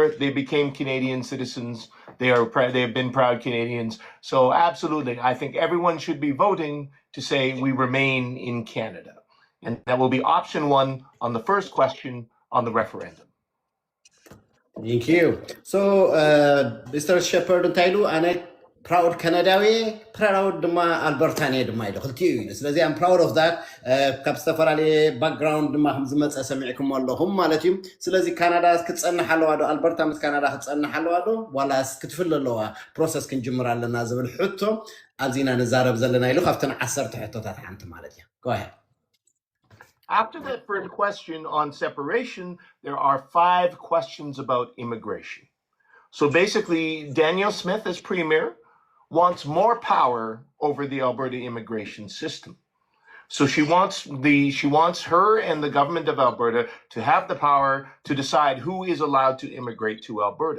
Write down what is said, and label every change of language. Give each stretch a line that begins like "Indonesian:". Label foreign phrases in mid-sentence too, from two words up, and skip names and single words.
English: They became Canadian citizens. They have been proud Canadians. So absolutely, I think everyone should be voting to say we remain in Canada. And that will be option 1 on the first question on the referendum. Thank you. So, Mr.
Tigrinya: Shepard እንታይ ኢሉ ኣነ proud Canadaዊ proud ድማ ኣልበርታኒ ድማ ኢሉ ክልቲኡ ኢሉ ስለዚ
English: I'm proud of that
Tigrinya: ካብ ዝተፈላለየ background ድማ ከም ዝመፀ ሰሚዕኩም ኣለኹም ማለት እዩ ስለዚ ካናዳ ክትፀንሕ ኣለዋ ዶ ኣልበርታ ምስ ካናዳ ክትፀንሕ ኣለዋ ዶ ዋላስ ክትፍለ ኣለዋ ፕሮሰስ ክንጅምር ኣለና ዝብል ሕቶ ኣብዚና ንዛረብ ዘለና ኢሉ ካብተን 10 ሕቶታት ሓንቲ ማለት እዩ
English: go ahead. After that first question on separation, there are 5 questions about immigration. So basically, Danielle Smith, as Premier, wants more power over the Alberta immigration system. So she wants her and the government of Alberta to have the power to decide who is allowed to immigrate to Alberta.